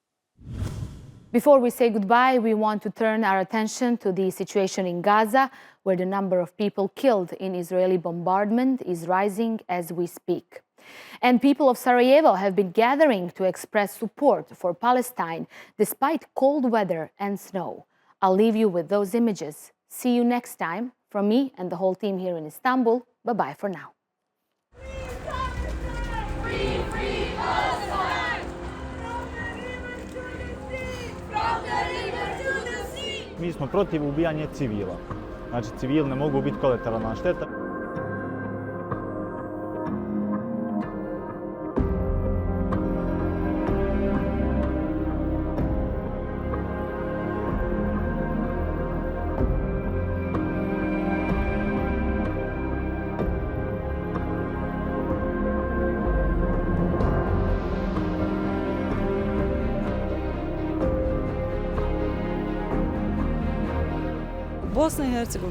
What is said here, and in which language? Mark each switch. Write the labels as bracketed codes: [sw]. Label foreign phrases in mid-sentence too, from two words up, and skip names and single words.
[en] Before we say goodbye, we want to turn our attention to the situation in Gaza, where the number of people killed in Israeli bombardment is rising as we speak. And people of Sarajevo have been gathering to express support for Palestine despite cold weather and snow. I'll leave you with those images. See you next time. From me and the whole team here in Istanbul, bye-bye for now. [bs] Mi smo protiv ubijanja civila. Znači, civili ne mogu biti kolateralna šteta. Bosna i Hercegovina